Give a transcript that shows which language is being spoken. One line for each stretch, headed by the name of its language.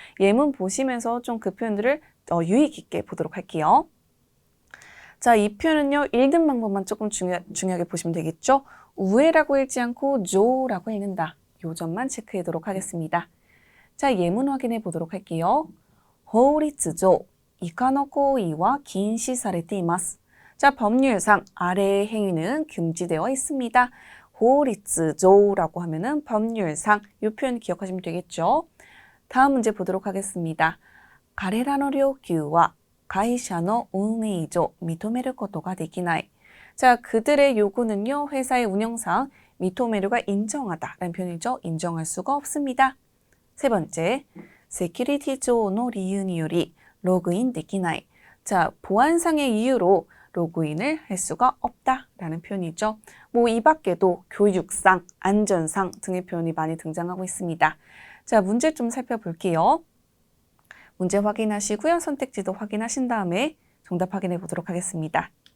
Korean: 예문 보시면서 좀 그 표현들을 유의 깊게 보도록 할게요. 자, 이 표현은요, 읽는 방법만 조금 중요하게 보시면 되겠죠? 우에라고 읽지 않고 조라고 읽는다. 요 점만 체크하도록 하겠습니다. 자, 예문 확인해 보도록 할게요.
Japanese: 法律上 以下の行為は禁止されています.
Korean: 자, 법률상 아래의 행위는 금지되어 있습니다. 法律上라고 하면은 법률상 이 표현 기억하시면 되겠죠? 다음 문제 보도록 하겠습니다.
Japanese: 彼らの要求は会社の運営上認めることができない.
Korean: 자, 그들의 요구는요, 회사의 운영상 미토메르가 인정하다라는 표현이죠. 인정할 수가 없습니다.
Japanese: 세 번째, 세큐리티上の理由によりログインできない.
Korean: 자, 보안상의 이유로 로그인을 할 수가 없다라는 표현이죠. 뭐 이 밖에도 교육상, 안전상 등의 표현이 많이 등장하고 있습니다. 자, 문제 좀 살펴볼게요. 문제 확인하시고요. 선택지도 확인하신 다음에 정답 확인해 보도록 하겠습니다.